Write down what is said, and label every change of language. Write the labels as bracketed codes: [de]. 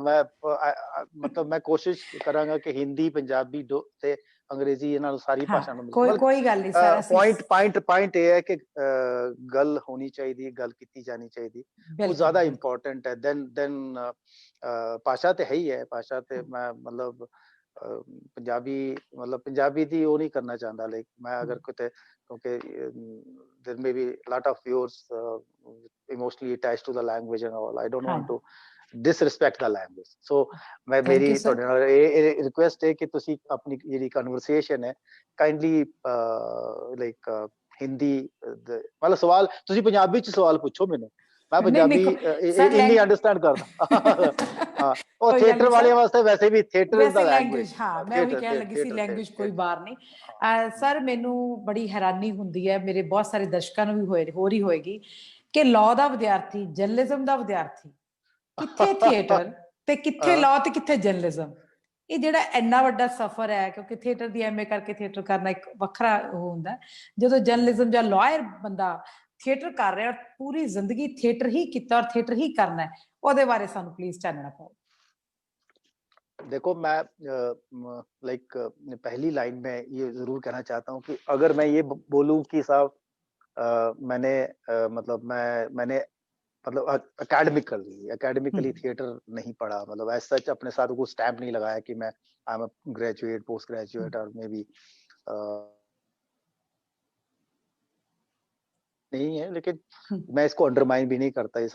[pa] ਮਤਲਬ ਮੈਂ ਕੋਸ਼ਿਸ਼ ਕਰਾਂਗਾ ਕਿ ਹਿੰਦੀ, ਪੰਜਾਬੀ ਤੇ ਅੰਗਰੇਜ਼ੀ, ਇਹਨਾਂ ਨੂੰ ਸਾਰੀ ਭਾਸ਼ਾ ਨੂੰ ਕੋਈ ਗੱਲ ਨਹੀਂ ਸਰ। ਪੁਆਇੰਟ ਇਹ ਹੈ ਕਿ ਗੱਲ ਹੋਣੀ ਚਾਹੀਦੀ, ਗੱਲ ਕੀਤੀ ਜਾਣੀ ਚਾਹੀਦੀ, ਉਹ ਜ਼ਿਆਦਾ ਇੰਪੋਰਟੈਂਟ ਹੈ ਦੈਨ ਭਾਸ਼ਾ ਤੇ ਹੈ ਹੀ ਹੈ। ਭਾਸ਼ਾ ਤੇ ਮੈਂ ਮਤਲਬ ਪੰਜਾਬੀ ਦੀ ਉਹ ਨਹੀਂ ਕਰਨਾ ਚਾਹੁੰਦਾ। ਲਾਈਕ ਮੈਂ ਅਗਰ ਕਿਤੇ, ਕਿਉਂਕਿ [en] there may be lot of viewers emotionally attached to the language and all. I don't want to disrespect the language. [pa] So ਮੇਰੀ ਤੁਹਾਡੇ ਨਾਲ ਇਹ ਰਿਕੁਐਸਟ ਹੈ ਕਿ ਤੁਸੀਂ ਆਪਣੀ ਜਿਹੜੀ ਕਨਵਰਸੇਸ਼ਨ ਹੈ ਕਾਈਂਡਲੀ ਲਾਈਕ ਹਿੰਦੀ, ਮਤਲਬ ਸਵਾਲ ਤੁਸੀਂ ਪੰਜਾਬੀ ਚ ਸਵਾਲ ਪੁੱਛੋ ਮੈਨੂੰ, ਮੈਂ ਪੰਜਾਬੀ ਇੰਨੀ ਅੰਡਰਸਟੈਂਡ ਕਰਦਾ। ਹਾਂ, ਉਹ ਥੀਏਟਰ ਵਾਲਿਆਂ ਵਾਸਤੇ ਵੈਸੇ ਵੀ ਥੀਏਟਰ ਦਾ ਲੈਂਗੁਏਜ। ਹਾਂ, ਮੈਂ ਉਹੀ ਕਹਿਣ ਲੱਗੀ ਸੀ, ਲੈਂਗੁਏਜ ਕੋਈ ਬਾਰ ਨਹੀਂ। ਸਰ, ਮੈਨੂੰ ਬੜੀ ਹੈਰਾਨੀ ਹੁੰਦੀ ਹੈ, ਮੇਰੇ ਬਹੁਤ ਸਾਰੇ ਦਰਸ਼ਕਾਂ ਨੂੰ ਵੀ ਹੋ ਰਹੀ ਹੋਏਗੀ, ਕਿ ਲਾਅ ਦਾ ਵਿਦਿਆਰਥੀ, ਜਰਨਲਿਜ਼ਮ ਦਾ ਵਿਦਿਆਰਥੀ, ਕਿੱਥੇ ਥੀਏਟਰ ਤੇ ਕਿੱਥੇ ਲਾਅ ਤੇ ਕਿੱਥੇ ਜਰਨਲਿਜ਼ਮ। ਇਹ ਜਿਹੜਾ ਇੰਨਾ ਵੱਡਾ ਸਫ਼ਰ ਹੈ, ਕਿਉਂਕਿ ਥੀਏਟਰ ਦੀ ਐਮਏ ਕਰਕੇ ਥੀਏਟਰ ਕਰਨਾ ਇੱਕ ਵੱਖਰਾ ਉਹ ਹੁੰਦਾ। ਜਦੋਂ ਜਰਨਲਿਜ਼ਮ ਜਾਂ ਲਾਇਰ ਬੰਦਾ ਥੀਏਟਰ ਕਰ ਰਿਹਾ, ਪੂਰੀ ਜ਼ਿੰਦਗੀ ਥੀਏਟਰ ਹੀ ਕੀਤਾ ਔਰ ਥੀਏਟਰ ਹੀ ਕਰਨਾ, ਉਹਦੇ ਬਾਰੇ ਸਾਨੂੰ ਪਲੀਜ਼ ਚਾਨਣਾ ਪਾਓ। [hi] देखो, मैं लाइक पहली लाइन में ये जरूर कहना चाहता हूँ कि अगर मैं ये बोलूँ कि साहब मैंने एकेडमिकली थिएटर नहीं पढ़ा, मतलब एज सच अपने साथ को स्टैम्प नहीं लगाया कि मैं [en] I am a graduate, [hi] post graduate और मे बी नहीं है, लेकिन मैं इसको अंडरमाइन भी नहीं करता।